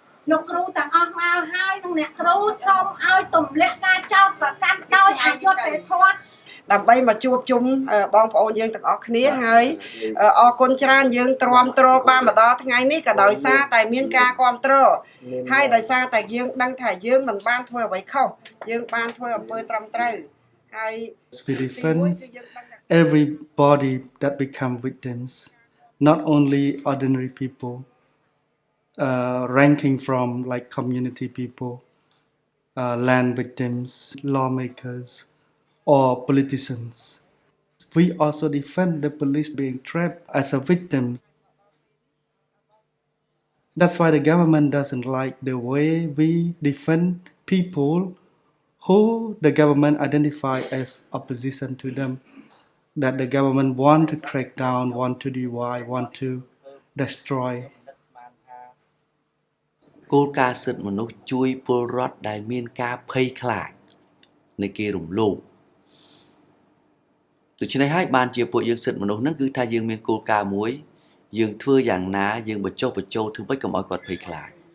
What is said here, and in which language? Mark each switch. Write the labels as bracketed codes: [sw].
[km] លោកគ្រូទាំងអស់មកហើយនឹងអ្នកគ្រូសូមឲ្យទម្លាក់ការចោទប្រកាន់ដោយអយុត្តិធម៌ ដើម្បីមកជួបជុំបងប្អូនយើងទាំងអស់គ្នាហើយអរគុណច្រើនយើងទ្រាំទ្របានមកដល់ថ្ងៃនេះក៏ដោយសារតែមានការគាំទ្រហើយដោយសារតែយើងដឹងថាយើងមិនបានធ្វើអ្វីខុសយើងបានធ្វើអំពើត្រឹមត្រូវហើយ [en] We defend everybody that become victims, not only ordinary people, ranking from like community people, land victims, lawmakers, or politicians. We also defend the police being trapped as a victim. That's why the government doesn't like the way we defend people who the government identify as opposition to them, that the government want to crack down, want to divide, want to destroy. [km] គោលការណ៍សិទ្ធិមនុស្សជួយពលរដ្ឋដែលមានការភ័យខ្លាចនៃគេរំលោភដូច្នេះហើយបានជាពួកយើងសិទ្ធិមនុស្សហ្នឹងគឺថាយើងមានគោលការណ៍មួយយើងធ្វើយ៉ាងណាយើងបញ្ចុះបញ្ចូលធ្វើម៉េចកុំឲ្យគាត់ភ័យខ្លាច